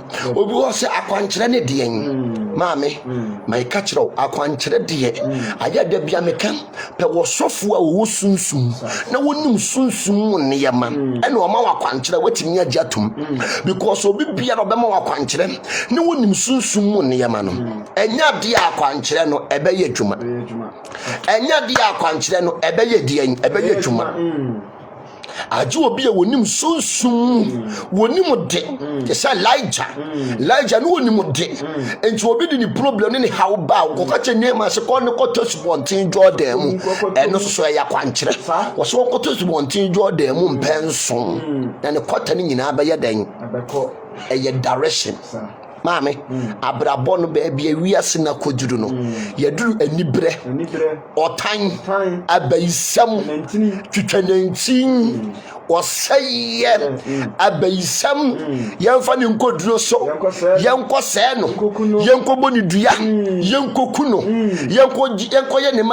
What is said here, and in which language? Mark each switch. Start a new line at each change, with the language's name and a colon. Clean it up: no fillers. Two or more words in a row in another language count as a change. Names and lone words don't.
Akan: obi wɔ sɛ akwankyerɛ ne deɛ maame maika kyerɛw akwankyerɛ deɛ ayɛ da bia meka pɛ wɔsɔfo a wɔwɔ sunsum na wɔnim sunsum mu nneɛma ɛna ɔma wakwankyerɛ watimi agye atom because obi bia no bɛma wakwankyerɛ ne wɔnim sunsum mu nneɛma no ɛnya deɛ akwankyerɛ no ɛbɛyɛ adwuma ɛnya deɛ akwankyerɛ no ɛbɛyɛ deɛ ɛbɛyɛ adwuma aje obi a wonim sunsum wonim de yesa Elijah no wonim de enti obi di ni problem ne haw ba ko ka che nema se ko ne ko tosubontin Jordan mu eno so ya kwankyere wo so ko tosubontin Jordan mu mpenso na ne kota ne nyina ba yɛdan abeko ɛyɛ direction maame abrabɔ no baabi awiase na koduru no yɛduru anibrɛ ɔtan abayisam twitwanantin ɔsɛyɛ abayisam yɛmfa ne nkoduro so yɛnkɔ sɛɛ no yɛnkɔbɔ ne dua yɛnkɔku no yɛnkɔyɛ ne ma